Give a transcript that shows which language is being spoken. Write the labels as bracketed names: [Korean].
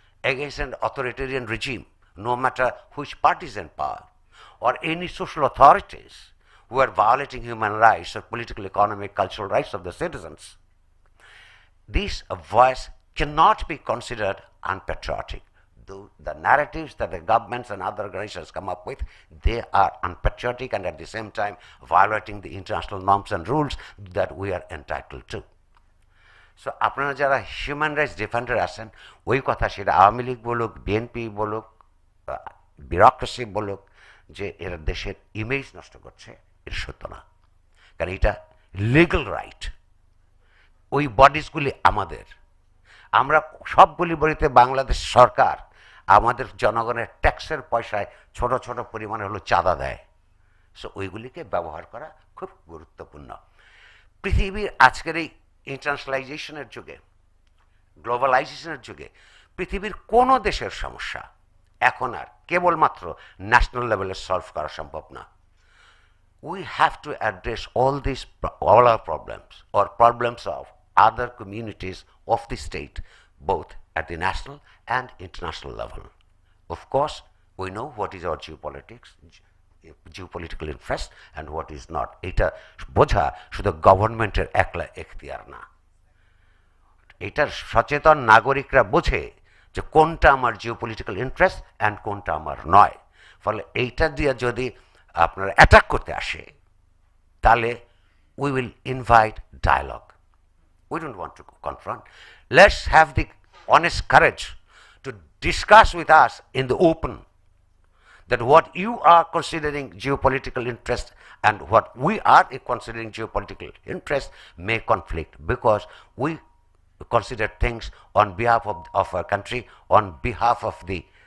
[English] against an authoritarian regime, no matter which party is in power, or any social authorities who are violating human rights or political, economic, cultural rights of the citizens, this voice cannot be considered unpatriotic. The narratives that the governments and other organizations come up with, they are unpatriotic and at the same time violating the international norms and rules that we are entitled to. [Bangla] So আপনারা যারা human rights defender আছেন, ওই কথা সেটা আওয়ামী লীগ বলুক, BNP বলুক, bureaucracy বলুক, যে এরা দেশের ইমেজ নষ্ট করছে, এটা সত্য না। কারণ এটা লিগ্যাল রাইট। ওই বডিজগুলি আমাদের, আমরা সবগুলি বলিতে বাংলাদেশ সরকার আমাদের জনগণের ট্যাক্সের পয়সায় ছোট ছোট পরিমাণে হলো চাঁদা দেয়। সো ওইগুলিকে ব্যবহার করা খুব গুরুত্বপূর্ণ। পৃথিবীর আজকের এই ইন্টারন্যাশনালাইজেশনের যুগে, গ্লোবালাইজেশনের যুগে পৃথিবীর কোনো দেশের সমস্যা এখন আর কেবলমাত্র ন্যাশনাল লেভেলে সলভ করা সম্ভব না। [English] We have to address all our problems or problems of other communities of the state, both at the national and international level. Of course, we know what is our geopolitical interest and what is not. [Bangla] এটা বোঝা শুধু গভর্নমেন্টের একলা এখতিয়ার না, এটা সচেতন নাগরিকরা বোঝে যে কোনটা আমার জিওপলিটিক্যাল ইন্টারেস্ট অ্যান্ড কোনটা আমার নয়। ফলে এইটা দিয়ে যদি আপনারা অ্যাটাক করতে আসে, তাহলে we will invite dialogue. [English] We don't want to confront. Let's have the honest courage to discuss with us in the open that what you are considering geopolitical interest and what we are considering geopolitical interest may conflict, because we consider things on behalf of our country, on behalf of the